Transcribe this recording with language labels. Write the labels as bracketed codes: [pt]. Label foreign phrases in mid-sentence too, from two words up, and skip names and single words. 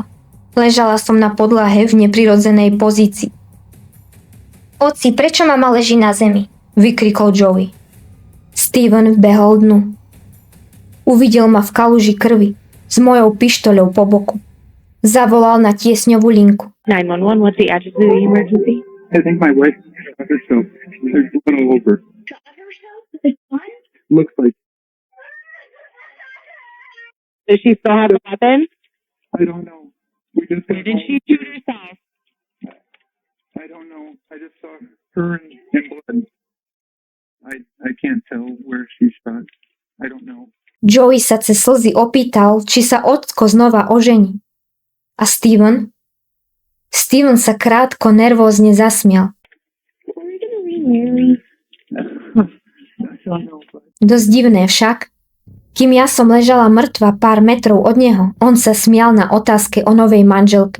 [sk] Ležala som na podlahe v neprirodzenej pozícii. Oci, prečo mama leží na zemi? Vykrikol Joey. Steven vbehol dnu. Uvidel ma v kaluži krvi s mojou pištoľou po boku. Zavolal na tiesňovú linku. [en] 911, what's the address of the emergency? I think my wife shot herself. There's blood all over. Shot herself? What? Looks like. Does she still have a weapon? I don't know. We just got Did home. she shoot herself? I don't know. I just saw her in blood. I can't tell where she shot. I don't know. [sk] Joey sa cez slzy opýtal, či sa ocko znova ožení. A Steven? Steven sa krátko nervózne zasmial. Dosť divné však. Kým ja som ležala mŕtva pár metrov od neho, on sa smial na otázke o novej manželke.